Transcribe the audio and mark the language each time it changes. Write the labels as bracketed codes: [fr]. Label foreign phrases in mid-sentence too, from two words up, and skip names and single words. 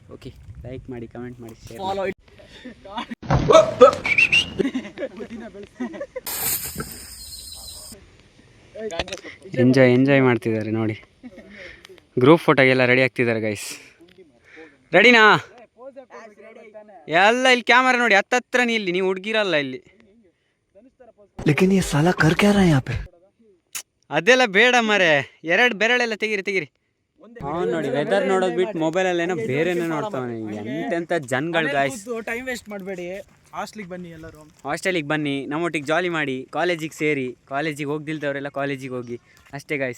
[kn] ಓಕೆ, ಲೈಕ್ ಮಾಡಿ, ಕಮೆಂಟ್ ಮಾಡಿ, ಶೇರ್. ಎಂಜಾಯ್ ಮಾಡ್ತಿದ್ದಾರೆ ನೋಡಿ. ಗ್ರೂಪ್ ಫೋಟೋಗೆಲ್ಲ ರೆಡಿ ಆಗ್ತಿದ್ದಾರೆ ಗೈಸ್. ರೆಡಿನಾ? ಎಲ್ಲ ಇಲ್ಲಿ ಕ್ಯಾಮರಾ ನೋಡಿ, ಹತ್ತತ್ರ ಇಲ್ಲಿ ನೀವು ಹುಡುಗಿರಲ್ಲ ಇಲ್ಲಿ. [hi] लेकिन ये साला कर क्या रहा है यहाँ पे? [kn] ಅದೆಲ್ಲ ಬೇಡ ಮರೆ, ಎರಡು ಬೆರಳೆಲ್ಲ ತೆಗಿರಿ. ಅವ್ನು ನೋಡಿ ವೆದರ್ ನೋಡೋದು ಬಿಟ್ಟು ಮೊಬೈಲಲ್ಲಿ ಏನೋ ಬೇರೆನೇ ನೋಡ್ತಾನೆ. ಎಂತೆಂಥ ಜನಗಳು ಗಾಯ್ಸ್. [en] time waste [kn] ಮಾಡಬೇಡಿ, ಹಾಸ್ಟೆಲಿಗೆ ಬನ್ನಿ, ಎಲ್ಲರೂ ಹಾಸ್ಟೆಲಿಗೆ ಬನ್ನಿ, ನಮ್ಮೊಟ್ಟಿಗೆ ಜಾಲಿ ಮಾಡಿ, ಕಾಲೇಜಿಗೆ ಸೇರಿ. ಕಾಲೇಜಿಗೆ ಹೋಗ್ದಿಲ್ದವರೆಲ್ಲ ಕಾಲೇಜಿಗೆ ಹೋಗಿ ಅಷ್ಟೇ ಗಾಯ್ಸ್.